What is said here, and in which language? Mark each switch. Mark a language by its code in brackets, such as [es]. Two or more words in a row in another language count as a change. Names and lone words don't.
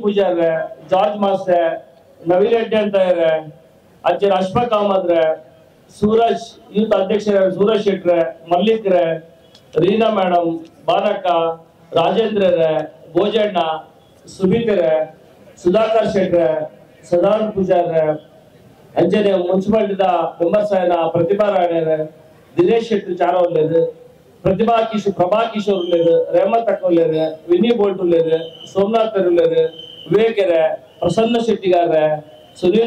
[tcy] ಪೂಜಾರ್ರೆ, ಜಾರ್ಜ್ ಮಾಸ್ಟರ್, ನವೀನ್ ರೆಡ್ಡಿ ಅಂತವ್ರೆ, ಅಂಚನೆ ಅಶ್ಫಾಕ್ ಅಹಮದ್, ಸೂರಜ್ ಯೂತ್ ಅಧ್ಯಕ್ಷರ ಸೂರಜ್ ಶೆಟ್ರೆ, ಮಲ್ಲಿಕ್ರೆ, ರೀನಾ ಮೇಡಮ್, ಬಾಲಕ್ಕ, ರಾಜೇಂದ್ರ, ಭೋಜಣ್ಣ, ಸುಮಿತ್ರೆ, ಸುಧಾಕರ್ ಶೆಟ್ರೆ, ಸದಾನಂದ ಪೂಜಾರ್ರೆ, ಅಂಜನೆ ಮುನ್ಸಿಪಾಲಿಟಿದ ಮೆಂಬರ್ಸ್ ಆಯ್ನ ಪ್ರತಿಭಾ ರಾಯಣ್ಣ, ದಿನೇಶ್ ಶೆಟ್ಟಿ ಚಾರವಲ್ಲೇರು, ಪ್ರಭಾ ಕಿಶೋರ್ ಉಳ್ಳೇರು, ರೇಮಂತ್ ಅಕ್ಕಲ್ಲೇರು, ವಿನಿ ಬೋಲ್ಟ್ ಉಳ್ಳೇರು, ಸೋಮನಾಥ್ ಉಳ್ಳೇರು, ವಿವೇಕರೆ, ಪ್ರಸನ್ನ ಶೆಟ್ಟಿಗಾರ್ರೆ, ಸುನೀಲ್